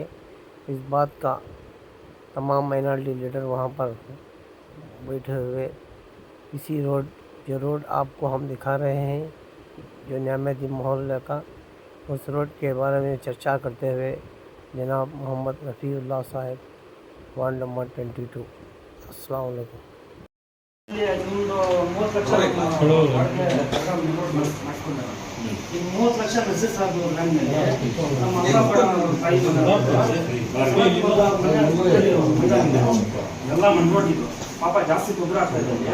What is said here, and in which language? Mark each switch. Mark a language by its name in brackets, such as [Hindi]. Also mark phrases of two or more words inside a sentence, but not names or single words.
[Hindi] इस बात का तमाम [English] minority leader [Hindi] वहाँ पर बैठे हुए इसी रोड आपको हम दिखा रहे हैं, जो नेमदी मोहल्ले का, उस रोड के बारे में चर्चा करते हुए जनाब मोहम्मद रफ़ीउल्लाह साहब, [English] ward number [Hindi] 22। [Arabic] السلام عليكم. [Kannada] ನಿಮ್ದು 30 ಲಕ್ಷ ಮೆಸೇಜ್ ಆಗೋದು ಮೇಲೆ ನಮ್ಮ ಅಪ್ಪ ತಾಯಿ ಎಲ್ಲ ಮಣ್ಣೋಡಿದ್ರು ಪಾಪ ಜಾಸ್ತಿ ತೊಂದರೆ ಆಗ್ತಾ ಇದೆ.